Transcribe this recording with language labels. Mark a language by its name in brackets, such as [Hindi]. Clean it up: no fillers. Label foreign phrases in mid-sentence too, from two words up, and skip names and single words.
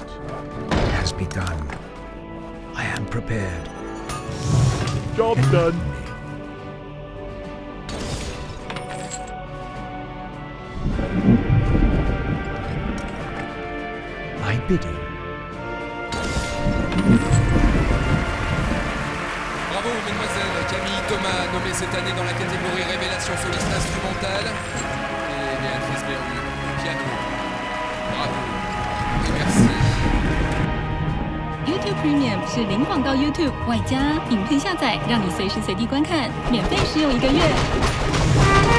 [English] It has begun. I am prepared. Job done. My bidding. [French] Bravo, mesdemoiselles. Camille Thomas, nommée cette année dans la catégorie Révélation soliste instrumentale. Et Béatrice Berru, piano. Bravo. Et merci. [Chinese] YouTube Premium 是零广告 YouTube 外加影片下载，让你随时随地观看，免费使用1个月。